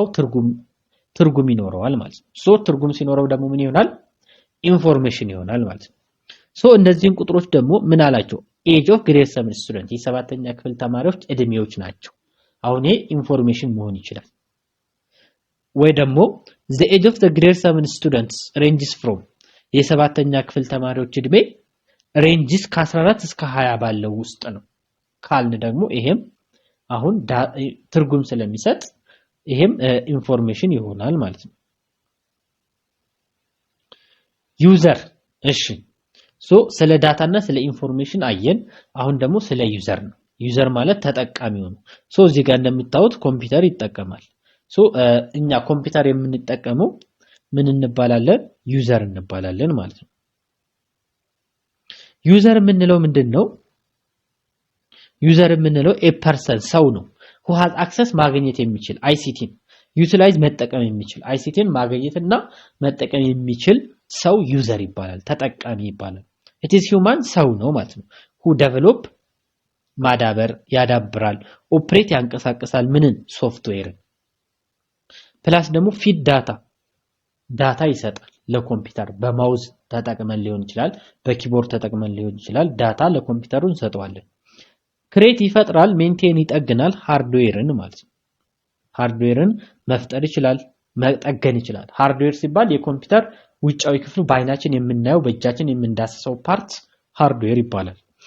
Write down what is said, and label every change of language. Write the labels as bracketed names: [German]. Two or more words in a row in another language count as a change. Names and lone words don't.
[Amharic] ትርጉም ይኖረዋል ማለት ነው ትርጉም ሲኖረው ደግሞ ምን ይሆናል ኢንፎርሜሽን ይሆናል ማለት ነው እነዚህን ቁጥሮች ደግሞ ምን አላቸው [English] age of grade 7 student [Amharic] የሰባተኛ ክፍል ተማሪዎች እድሜዎች ናቸው አሁን ይሄ ኢንፎርሜሽን መሆን ይችላል ወይ ደግሞ [English] the age of the grade 7 students ranges from [Amharic] የሰባተኛ ክፍል ተማሪዎች እድሜ ranges ከ14 እስከ 20 ባለው ውስጥ ነው ካልን ደግሞ ይሄም አሁን ትርጉም ስለሚሰጥ ይሄም ኢንፎርሜሽን ይሆናል ማለት ነው ዩዘር እሺ ስለ ዳታና ስለ ኢንፎርሜሽን አየን አሁን ደግሞ ስለ ዩዘር ነው ዩዘር ማለት ተጠቃሚው ነው እዚህ ጋር እንደምታዩት ኮምፒውተር ይጠቀማል እኛ ኮምፒውተር የምንጠቀመው ምን እንባላለን ዩዘር እንባላለን ማለት ነው ዩዘር የምንለው ምንድነው ዩዘር የምንለው [English] a person [Amharic] ሰው ነው [English] who has access [Amharic] ማግኘት የሚችል ICT ዩቲላይዝ መጠቀም የሚችል ICTን ማግኘትና መጠቀም የሚችል ሰው ዩዘር ይባላል ተጠቃሚ ይባላል [English] it is human [Amharic] ሰው ነው ማለት ነው who develop ማዳበር ያዳብራል ኦፕሬት ያንቀሳቀሳል ምንን ሶፍትዌርን ፕላስ ደግሞ ፊድ ዳታ ይሰጣል ለኮምፒውተር በማውዝ ተጠቅመን ሊሆን ይችላል በኪቦርድ ተጠቅመን ሊሆን ይችላል ዳታ ለኮምፒውተሩ እንሰጠዋለን ክሬት ይፈጥራል ሜንቴን ይጠግናል ሃርድዌርን ማለት ነው ሃርድዌርን መፍጠር ይችላል መጠገን ይችላል ሃርድዌር ሲባል የኮምፒውተር ውጫዊ ክፍሉ በአይናችን የምናየው በእጃችን የምንዳስሰው ፓርት ሃርድዌር ይባላል